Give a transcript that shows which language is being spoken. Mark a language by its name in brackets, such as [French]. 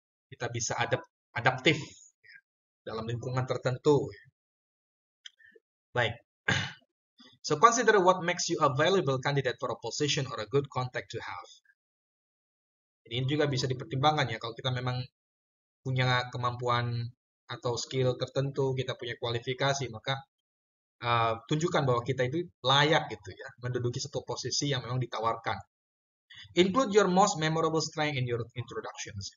[Indonesian] Kita bisa adaptif ya, dalam lingkungan tertentu. Ya. Baik. [English] So consider what makes you a valuable candidate for a position or a good contact to have. [Indonesian] Jadi ini juga bisa dipertimbangkan ya, kalau kita memang punya kemampuan atau skill tertentu, kita punya kualifikasi, maka tunjukkan bahwa kita itu layak gitu ya, menduduki satu posisi yang memang ditawarkan. [English] Include your most memorable strength in your introductions.